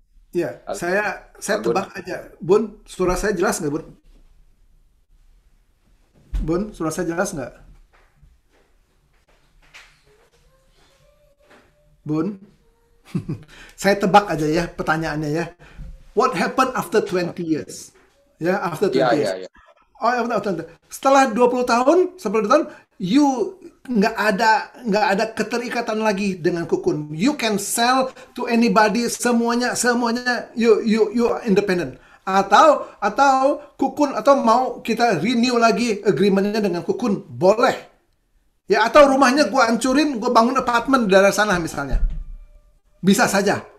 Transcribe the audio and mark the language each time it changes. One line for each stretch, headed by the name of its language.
Indonesian: Iya, saya tebak aja. Bun, suara saya jelas nggak, Bun? Bun, suara saya jelas nggak? Bun? Saya tebak aja ya pertanyaannya ya.
English: What happened after 20 years? Ya, after 20 years. Ya.
Indonesian: Oh, setelah 20 tahun, you nggak ada keterikatan lagi dengan Cocoon.
English: You can sell to anybody, semuanya you are independent.
Indonesian: Atau Cocoon atau mau kita renew lagi agreement-nya dengan Cocoon, boleh. Ya, atau rumahnya gue hancurin, gue bangun apartemen di daerah sana misalnya. Bisa saja.